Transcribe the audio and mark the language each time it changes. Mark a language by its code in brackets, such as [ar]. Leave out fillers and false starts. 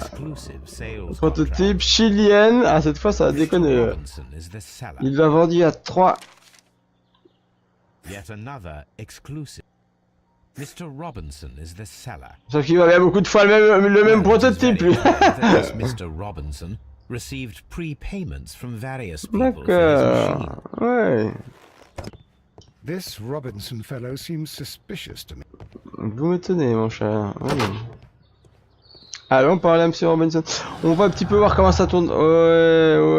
[en] exclusive sales [fr] Prototype chilienne. Ah cette fois ça a [en] contract. [fr] déconné. [en] Mr. Robinson is the seller. [fr] Il l'a vendu à 3. [en] Yet another exclusive. Mr. Robinson is the seller. [fr] Sauf qu'il va beaucoup de fois le même prototype lui. [en] That Mr. Robinson received prepayments from various people for his machine. [fr] D'accord. Ouais. [en] This Robinson fellow seems suspicious to me. [fr] Vous m'étonnez mon cher. Oui. Allons parler à M. Robinson. On va un petit peu voir comment ça tourne. Ouais.